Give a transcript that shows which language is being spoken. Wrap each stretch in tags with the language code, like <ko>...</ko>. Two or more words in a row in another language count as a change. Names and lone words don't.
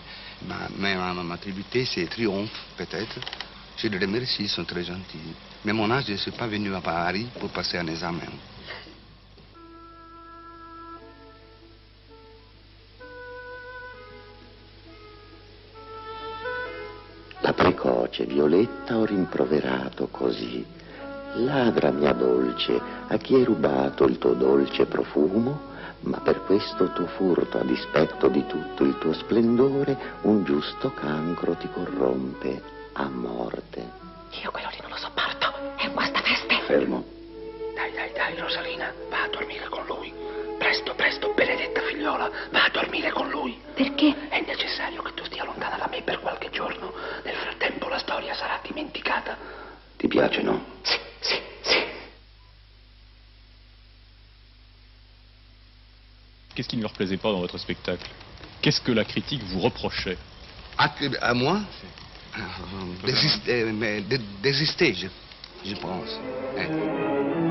<fr>Mais ma tributée, c'est triomphe, peut-être. Je les remercie, ils sont très gentils. Mais mon âge, je ne suis pas venu à Paris pour passer un examen.</fr> <it>La precoce Violetta ho rimproverato così. Ladra mia dolce, a chi hai rubato il tuo dolce profumo? Ma per questo tuo furto, a dispetto di tutto il tuo splendore, un giusto cancro ti corrompe a morte. Io quello lì non lo sopporto, è un guastafeste. Fermo. Dai, Rosalina, va a dormire con lui. Presto, benedetta figliola, va a dormire con lui. Perché? È necessario che tu stia lontana da me per qualche giorno. Nel frattempo la storia sarà dimenticata. Ti piace, no? Sì.</it> <fr>Qu'est-ce qui ne leur plaisait pas dans votre spectacle? Qu'est-ce que la critique vous reprochait? À moi? Désister, je pense.</fr>